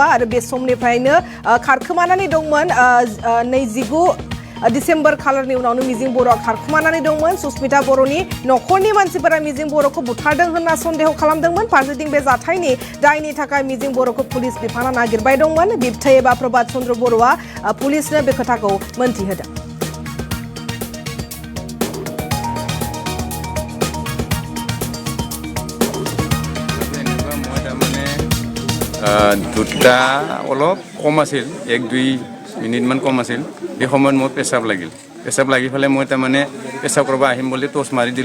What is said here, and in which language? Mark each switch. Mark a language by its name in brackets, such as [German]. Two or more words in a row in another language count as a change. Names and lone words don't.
[Bodo] आरो बे समनिफ्रायनो खारखोमानानै दंमोन। 29 डिसेम्बर खालारनि उनावनो मिजिं बर'आ खारखोमानानै दंमोन। सुस्मिता बर'नि नखरनि मानसिफोरा मिजिं बर'खौ बुथारदों होनना सन्देह खालामदोंमोन। फारसेथिं बे जाथायनि दायनि थाखाय मिजिं बर'खौ पुलिस बिफाना नागिरबाय दंमोन। बिबथै एबा प्रभात चन्द्र बर'आ पुलिसनो बे खोथाखौ मोनथिहोदों। [Assamese] দুটা অলপ কম আছিল, 1-2 মিনিটমান কম আছিল। এই সময়ত মোৰ পেচাব লাগি পেলাই মই তাৰমানে পেচাব কৰিব আহিম বুলি টৰ্চ মাৰি দিলোঁ।